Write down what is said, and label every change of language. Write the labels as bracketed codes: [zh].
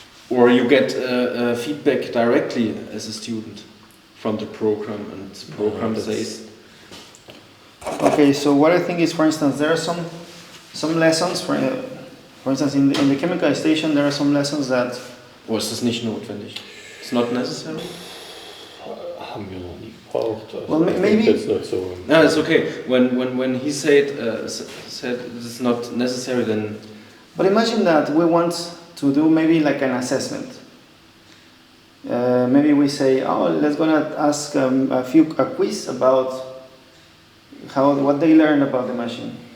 [en] or you get feedback directly as a student from the program, and the program says. Okay, so what I think is, for instance, there are some lessons, for instance, in the chemical station, there are some lessons that. [de] Ist das nicht notwendig? [en] It's not necessary. [de] Haben wir noch nie gebraucht. [en] Well, maybe. That's not so. No, it's okay. When he said it's not necessary, then. But imagine that we want to do maybe like an assessment. Maybe we say, let's gonna ask a quiz about what they learned about the machine.